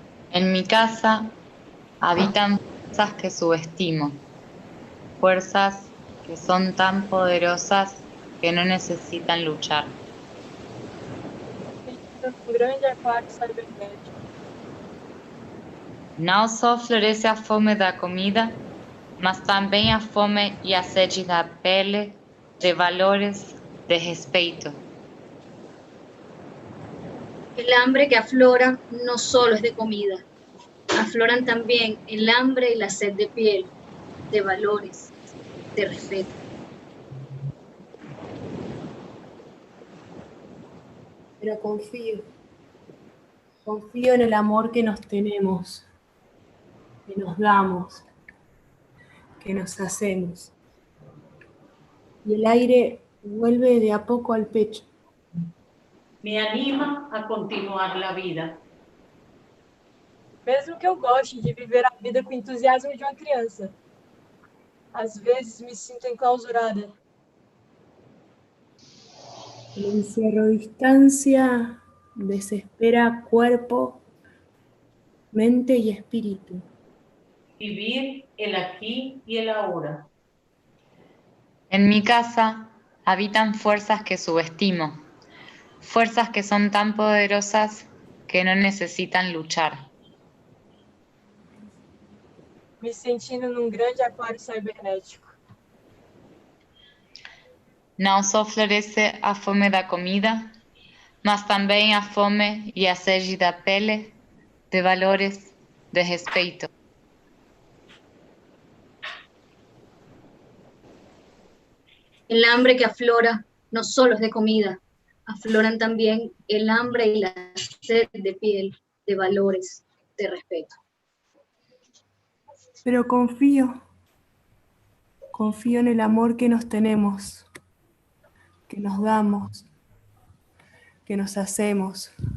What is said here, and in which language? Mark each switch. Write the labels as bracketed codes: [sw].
[es] En mi casa habitan fuerzas que subestimo, fuerzas que son tan poderosas que no necesitan luchar. [pt] Um grande aquário cibernético. Não só floresce a fome da comida, mas também a fome e a sede da pele, de valores, de respeito. [es] El hambre que aflora no solo es de comida, afloran también el hambre y la sed de piel, de valores, de respeto. Pero confío en el amor que nos tenemos, que nos damos, que nos hacemos. Y el aire vuelve de a poco al pecho. Me anima a continuar la vida. [pt] Mesmo que eu goste de viver a vida com o entusiasmo de uma criança, às vezes me sinto enclausurada. [es] El encierro distancia desespera cuerpo, mente y espíritu. Vivir el aquí y el ahora. En mi casa habitan fuerzas que subestimo, fuerzas que son tan poderosas que no necesitan luchar. [pt] Me sentindo num grande aquário cibernético. Não só floresce a fome da comida, mas também a fome e a sede da pele, de valores, de respeito. [es] El hambre que aflora no solo es de comida, afloran también el hambre y la sed de piel, de valores, de respeto. Pero confío en el amor que nos tenemos, que nos damos, que nos hacemos.